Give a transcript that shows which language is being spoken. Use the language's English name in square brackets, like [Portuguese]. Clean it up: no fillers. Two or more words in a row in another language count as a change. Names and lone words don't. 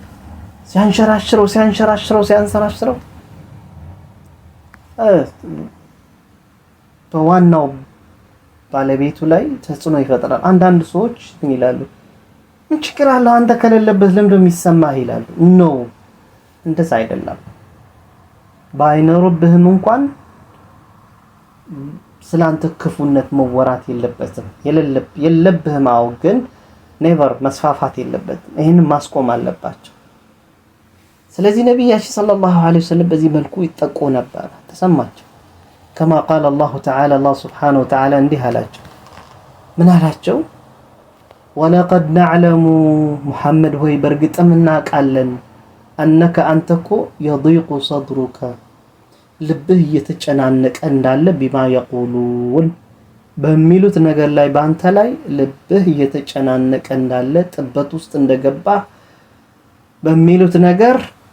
[Amharic] ሲያንሸራሽረው በዋናው ባለቤቱ ላይ ተጽዕኖ ይፈጥራል አንዳንድ ሰዎች ምን ይላሉ ምን ችግር አለ አንተ ከሌለበት ለምን እንደሚሰማህ ይላሉ ኖ እንደዛ አይደለም ባይኖርብህም እንኳን ስላንተ ክፉነት መወራት የለበትም የለብህም አው ግን ኔቨር መስፋፋት የለበትም ይሄን ማስቆም አለባቸው ስለዚህ ነብያችን [Arabic] صلى الله عليه وسلم [Amharic] በዚህ መልኩ ይጠቆ ነበር ተሰማቸው [Arabic] كما قال الله تعالى الله سبحانه وتعالى [Amharic] እንዲህ አላቸው ምን አላቸው [Arabic] ولقد نعلم محمد [Amharic] ሆይ በርግጥም እናቃለን [Arabic] انك انتكو يضيق صدرك [Amharic] ልብህ እየተጨናነቀ እንዳለ [Arabic] بما يقولون [Amharic] በሚሉት ነገር ላይ ባንተ ላይ ልብህ እየተጨናነቀ እንዳለ ጥበት ውስጥ እንደገባ በሚሉት ነገር